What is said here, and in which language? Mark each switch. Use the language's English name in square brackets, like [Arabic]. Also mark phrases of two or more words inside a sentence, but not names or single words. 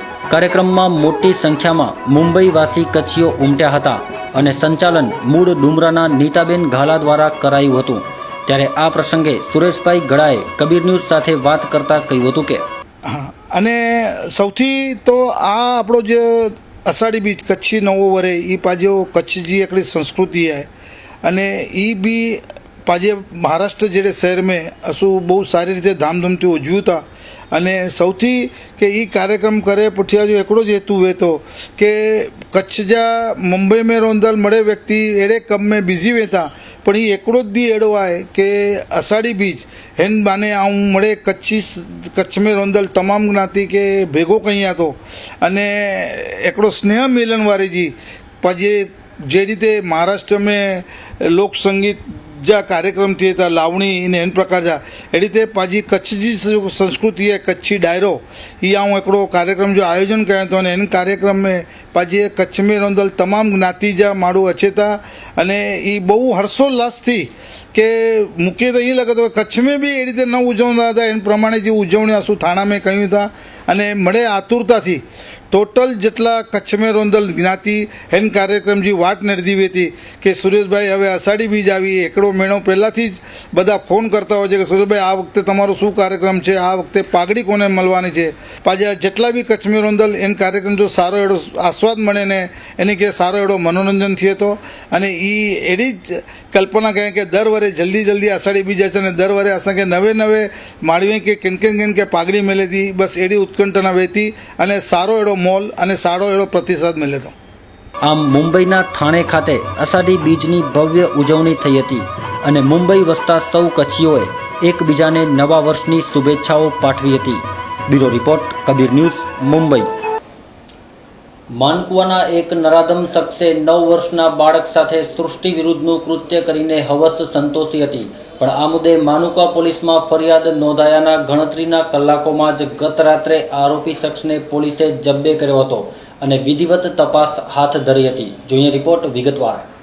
[Gujarati] કાર્યક્રમમાં મોટી સંખ્યામાં મુંબઈવાસી કચ્છીઓ ઉમટ્યા હતા અને સંચાલન મૂળ ડુમરાના નીતાબેન ઘાલા દ્વારા કરાયું હતું. ત્યારે આ પ્રસંગે સુરેશભાઈ ગડાએ કબીર ન્યૂઝ સાથે વાત કરતા કહ્યું હતું કે અને સૌથી તો આ આપણો જે [Kachhi] अषाढ़ी बीज कच्छी नवो वरे ई पाजो कच्छ जी एकड़ी संस्कृति है अने ई भी पाजे महाराष्ट्र जेड़े शहर में असु बहुत सारी रीते धामधूमथी उजव्યું था अने सौथी के ई कार्यक्रम करे पुठिया जो एकड़ो ज हेतु वे तो के कच्छ जा मुंबई में रोंदल मळे व्यक्ति एड़े कम में बिजी वेता पण ई एकड़ो दी एड़ो आए के अषाढ़ी बीज हेन बाने आऊं मळे कच्छ में रोंदल तमाम ज्ञाति के भेगो कहिया तो अने एकड़ो स्नेह मिलन वारी जी पाजे जे रीते महाराष्ट्र में लोक संगीत जा कार्यक्रम थिए था लावणी ने इन प्रकार जा ए रीते पाजी कच्छ जी संस्कृति है कच्छी डायरो ई आऊं एकड़ो कार्यक्रम जो आयोजन कयो तो इन कार्यक्रम में पाजी कच्छ में रोंदल तमाम ज्ञाति जा माण्हू अचे था अने ई बहु हर्षोल्लास थी के मूंखे तो ये लगे तो कच्छ में भी ए रीते न उजवंदा था इन प्रमाणे जी उजवणी असु थाणा में कयूं था अने मळे आतुरता थी टोटल जेटला कच्छ में रोंदल ज्ञाति एन कार्यक्रम जी वाट नड़दी वेती कि सुरेश भाई हवे अषाढ़ी बीज आवी एकड़ो [Gujarati] મહિનો પહેલાથી જ બધા ફોન કરતા હોય છે કે સુરેશ ભાઈ આ વખતે તમારો શું કાર્યક્રમ છે આ વખતે પાઘડી કોને મળવાની છે [Kachhi] पाछा जेटला बी कच्छ में रोंदल एन कार्यक्रम जो सारो एड़ो आस्वाद मळे ने एनी के सारो एड़ो मनोरंजन थिए तो अने ई एडी ज कल्पना कहें कि दर वरे जल्दी जल्दी अषाढ़ी बीज अचे ने दर वरे असांखे नवे नवे माळवे के किन के पागड़ी मिले थी बस एडी उत्कंठना वेती अने सारो एड़ो मोल अने सारो एड़ो प्रतिसाद मिले तो [Gujarati] આમ મુંબઈના થાણે ખાતે અષાઢી બીજની ભવ્ય ઉજવણી થઈ હતી અને મુંબઈ વસતા સૌ કચ્છીઓએ એકબીજાને નવા વર્ષની શુભેચ્છાઓ પાઠવી હતી। [English] bureau report [Gujarati] कबीर न्यूज मुंबई। માનકુવાના એક નરાધમ શખ્સે 9 વર્ષના બાળક સાથે સૃષ્ટિ વિરુદ્ધનું કૃત્ય કરીને હવસ સંતોષી હતી, પણ આ મુદ્દે માનુકા પોલીસમાં ફરિયાદ નોંધાયાના ગણતરીના કલાકોમાં જ ગત રાત્રે આરોપી શખ્સને પોલીસે જબ્બે કર્યો હતો અને વિધિવત તપાસ હાથ ધરી હતી। જોઈએ રિપોર્ટ વિગતવાર।